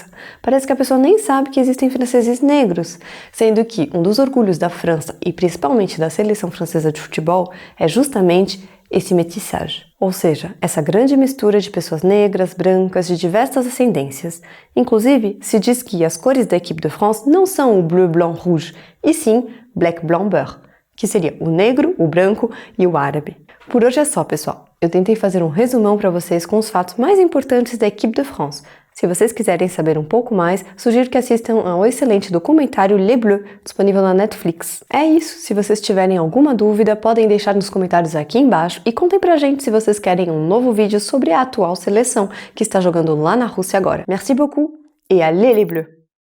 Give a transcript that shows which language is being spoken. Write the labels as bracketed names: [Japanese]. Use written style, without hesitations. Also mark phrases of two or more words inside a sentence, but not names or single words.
[Portuguese] Parece que a pessoa nem sabe que existem franceses negros, sendo que um dos orgulhos da França, e principalmente da seleção francesa de futebol, é justamente esse métissage, ou seja, essa grande mistura de pessoas negras, brancas, de diversas ascendências. Inclusive, se diz que as cores da Équipe de France não são o [French] bleu, blanc, rouge, [Portuguese] e sim black, [French] blanc, beurre, [Portuguese] que seria o negro, o branco e o árabe. Por hoje é só, pessoal. Eu tentei fazer um resumão para vocês com os fatos mais importantes da Équipe de France. Se vocês quiserem saber um pouco mais, sugiro que assistam ao excelente documentário Les Bleus, disponível na Netflix. É isso, se vocês tiverem alguma dúvida, podem deixar nos comentários aqui embaixo e contem pra gente se vocês querem um novo vídeo sobre a atual seleção que está jogando lá na Rússia agora. [French] Merci beaucoup et allez les Bleus!